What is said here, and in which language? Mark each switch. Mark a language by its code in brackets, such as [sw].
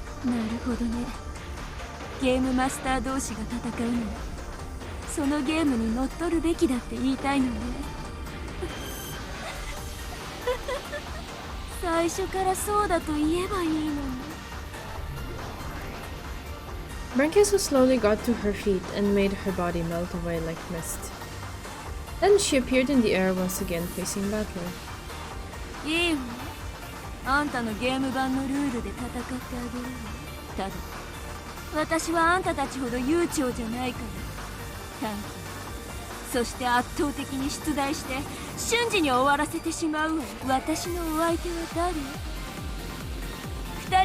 [ja] なるほどね。ゲームマスター同士が戦うのはそのゲームに乗っ取るべきだって言いたいのね。最初からそうだと言えばいいのに。 [en] Bernkastel slowly got to her feet and made her body melt away like mist. Then she appeared in the air once again, facing Batler. [ja] いいわ。あんたのゲーム版のルールで戦ってあげるわ。ただ私はあんたたちほど悠長じゃないから。短期そして圧倒的に出題して瞬時に終わらせてしまうわ。私のお相手は誰？